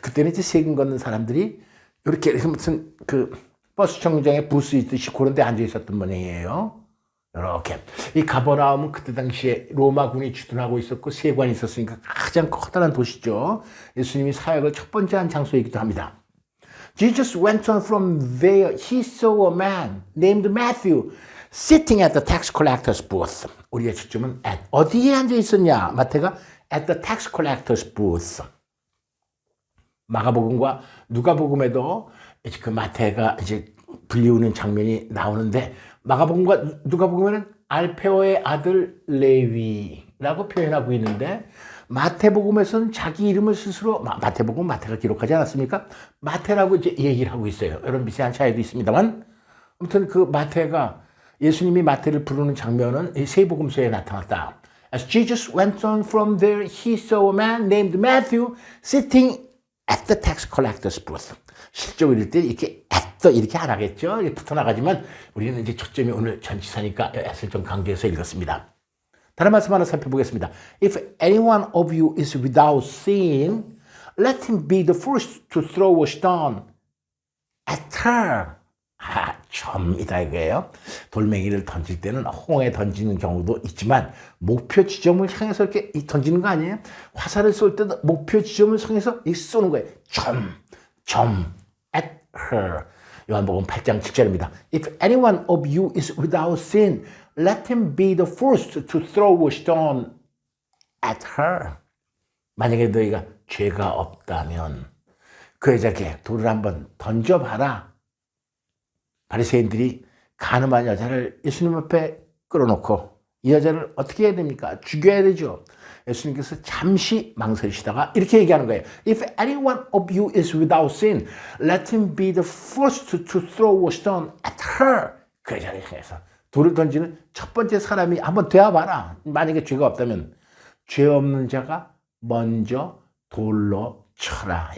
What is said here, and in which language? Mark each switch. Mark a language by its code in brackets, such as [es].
[ko] 그때는 이제 세금 걷는 사람들이 이렇게 무슨 그 버스 정류장에 부스 있듯이 그런 데 앉아 있었던 모양이에요. 이렇게. 이 가버나움은 그때 당시에 로마군이 주둔하고 있었고 세관이 있었으니까 가장 커다란 도시죠. 예수님이 사역을 첫 번째 한 장소이기도 합니다. [en] Jesus went on from there. He saw a man named Matthew sitting at the tax collector's booth. [ko] 우리의 초점은 at. 어디에 앉아 있었냐? 마태가 [en] at the tax collector's booth. [ko] 마가복음과 누가복음에도 이제 그 마태가 이제 불리우는 장면이 나오는데 마가복음과 누가복음에는 알페오의 아들 레위라고 표현하고 있는데 마태복음에서는 자기 이름을 스스로 마태복음 마태가 기록하지 않았습니까? 마태라고 이제 얘기를 하고 있어요. 이런 미세한 차이도 있습니다만 아무튼 그 마태가 예수님이 마태를 부르는 장면은 이 세 복음서에 나타났다. [en] As Jesus went on from there, he saw a man named Matthew sitting at the tax collector's booth. [ko] 실적으로 이럴 때 이렇게 이렇게 안 하겠죠. 이렇게 붙어 나가지만 우리는 이제 초점이 오늘 전치사니까 at을 좀 강조해서 읽었습니다. 다른 말씀 하나 살펴보겠습니다. [en] If any one of you is without sin, let him be the first to throw a stone at her. [ko] 점이다 이거예요. 돌멩이를 던질 때는 홍에 던지는 경우도 있지만 목표 지점을 향해서 이렇게 던지는 거 아니에요? 화살을 쏠 때도 목표 지점을 향해서 쏘는 거예요. 점 [en] at her. [ko] 요한복음 8장 7절입니다. [en] If any one of you is without sin, let him be the first to throw a stone at her. [ko] 만약에 너희가 죄가 없다면 그 여자에게 돌을 한번 던져봐라. 바리새인들이 가늠한 여자를 예수님 앞에 끌어놓고 이 여자를 어떻게 해야 됩니까? 죽여야 되죠. 예수님께서 잠시 망설이시다가 이렇게 얘기하는 거예요. [en] If any one of you is without sin, let him be the first to throw a stone at her. [ko] 그 여자를 향해서 돌을 던지는 첫 번째 사람이 한번 되어봐라. 만약에 죄가 없다면 죄 없는 자가 먼저 돌로 쳐라.